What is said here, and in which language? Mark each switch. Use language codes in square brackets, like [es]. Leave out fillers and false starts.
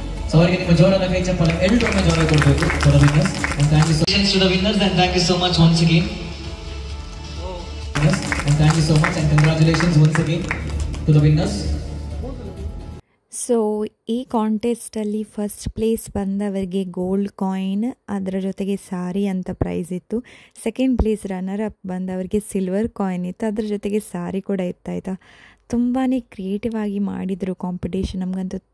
[kn] So ಅವರಿಗೆ ನಿಮ್ಮ ಜೋರಾದ ಕೈ ಚಪ್ಪಲ ಎಲ್ಲರೂ ಜೋರ ಕೊಡಬೇಕು. [en] For the winners and thank you so much to the winners and thank you so much once again. Yes, and thank you so much and congratulations once again to the winners. [kn] So ಈ ಕಾಂಟೆಸ್ಟಲ್ಲಿ first place ಬಂದವರಿಗೆ gold coin, ಅದರ ಜೊತೆಗೆ ಸಾರಿ ಅಂತ price ಇತ್ತು. Second place runner up ಬಂದವರಿಗೆ silver coin ಇತ್ತು, ಅದರ ಜೊತೆಗೆ ಸಾರಿ ಕೂಡ ಇತ್ತಾಯ್ತಾ. ತುಂಬಾ ಕ್ರಿಯೇಟಿವ್ ಆಗಿ ಮಾಡಿದರು ಕಾಂಪಿಟೇಷನ್. ನಮಗಂತೂ